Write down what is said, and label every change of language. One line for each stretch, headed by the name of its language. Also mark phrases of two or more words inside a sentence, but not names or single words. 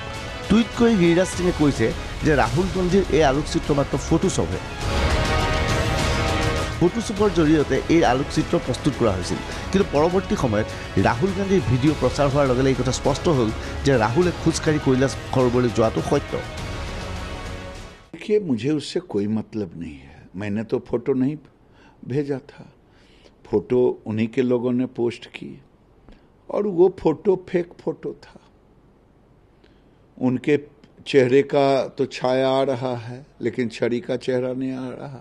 Assamese: টুইট কৰি গিৰিৰাজ সিঙে কৈছে যে ৰাহুল গান্ধীৰ এই আলোকচিত্ৰ মাত্ৰ ফটোশ্বপহে। ফটোশ্বপৰ জৰিয়তে এই আলোকচিত্ৰ প্ৰস্তুত কৰা হৈছিল, কিন্তু পৰৱৰ্তী সময়ত ৰাহুল গান্ধীৰ ভিডিঅ' প্ৰচাৰ হোৱাৰ লগে লগে এই কথা স্পষ্ট হ'ল যে ৰাহুলে খোজকাঢ়ি কৈলাশ সৰোবৰলৈ যোৱাটো সত্য।
Hindi: देखिए, मुझे उससे कोई मतलब नहीं है। मैंने तो फोटो नहीं भेजा था, फोटो उन्हीं के लोगों ने पोस्ट की और वो फोटो फेक फोटो था। उनके चेहरे का तो छाया आ रहा है, लेकिन छड़ी का चेहरा नहीं आ रहा।